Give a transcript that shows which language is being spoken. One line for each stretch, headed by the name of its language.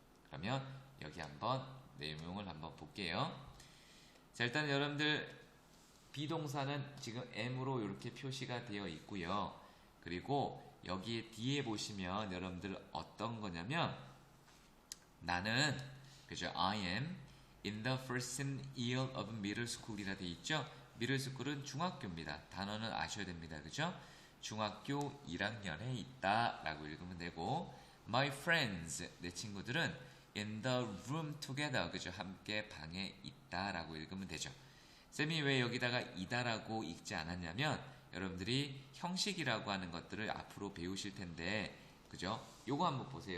Korean: 그러면 여기 한번 내용을 한번 볼게요. 자, 일단 여러분들 비동사는 지금 am으로 이렇게 표시가 되어 있고요. 그리고 여기 뒤에 보시면 여러분들 어떤 거냐면 나는 그죠?
English: I am in the first year of middle school
Korean: 이라 되어 있죠? middle school은 중학교입니다. 단어는 아셔야 됩니다. 그죠? 중학교 1학년에 있다 라고 읽으면 되고 my friends 내 친구들은
English: in the room together
Korean: 그죠? 함께 방에 있다 라고 읽으면 되죠. 쌤이 왜 여기다가 이다라고 읽지 않았냐면 여러분들이 형식이라고 하는 것들을 앞으로 배우실 텐데 그죠? 요거 한번 보세요.